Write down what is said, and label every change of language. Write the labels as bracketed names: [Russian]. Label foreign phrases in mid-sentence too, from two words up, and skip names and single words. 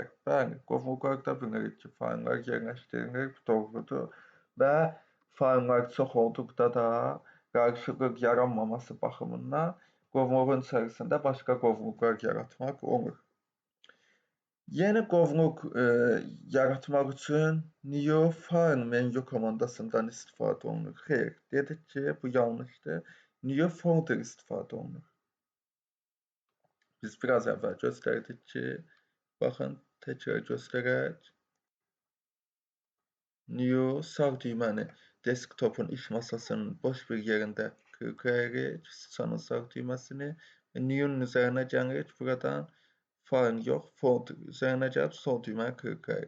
[Azerbaijani] Bəli, qovluqlarda bilirik ki, fayllar yerləşdirilir, bu doğrudur və fayllar çox olduqda da qarışıqlıq yaranmaması baxımından qovluğun içərisində başqa qovluqlar yaratmaq olur. Yeni qovluq yaratmaq üçün [English] new file menu [Azerbaijani] komandasından istifadə olunur. Xeyr, dedik ki, bu yanlışdır. [English] New folder [Azerbaijani] istifadə olunur. Biz biraz əvvəl göstərdik ki, baxın, təkrar göstərək. New sağ düyməni desktopun iş masasının boş bir yerində klikləyirik, sıçanın sağ düyməsini və New-nun üzərinə gəlirik, buradan file yox, folder üzərinə gəlib sol düyməni klikləyirik.